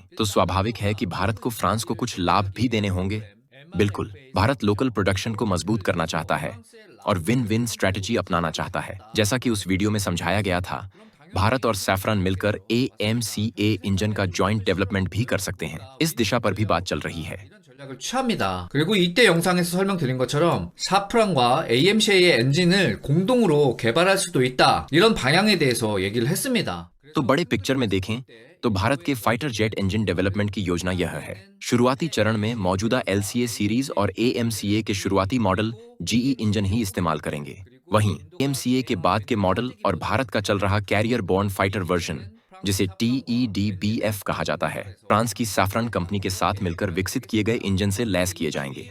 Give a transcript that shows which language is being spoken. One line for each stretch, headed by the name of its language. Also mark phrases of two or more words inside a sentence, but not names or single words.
Hindi: तो स्वाभाविक है कि भारत को फ्रांस को कुछ लाभ भी देने होंगे। बिल्कुल, भारत
English: local production
Hindi: को मजबूत करना चाहता है और
English: win win strategy
Hindi: अपनाना चाहता है। जैसा कि उस वीडियो में समझाया गया था, भारत और सैफरन मिलकर AMCA इंजन का
English: joint development
Hindi: भी कर सकते हैं। इस दिशा पर भी बात चल रही है।
Korean: 전략을 취합니다. 그리고 이때 영상에서 설명드린 것처럼 사프란과 AMCA의 엔진을 공동으로 개발할 수도 있다. 이런 방향에 대해서 얘기를 했습니다.
Hindi: तो बड़े पिक्चर में देखें तो भारत के
English: fighter jet engine development
Hindi: की योजना यह है। शुरुआती चरण में मौजूदा LCA सीरीज और AMCA के शुरुआती मॉडल GE इंजन ही इस्तेमाल करेंगे। वहीं AMCA के बाद के मॉडल और भारत का चल रहा
English: carrier borne fighter version,
Hindi: जिसे TEDBF कहा जाता है, फ्रांस की सैफरन कंपनी के साथ मिलकर विकसित किए गए इंजन से लैस किए जाएंगे।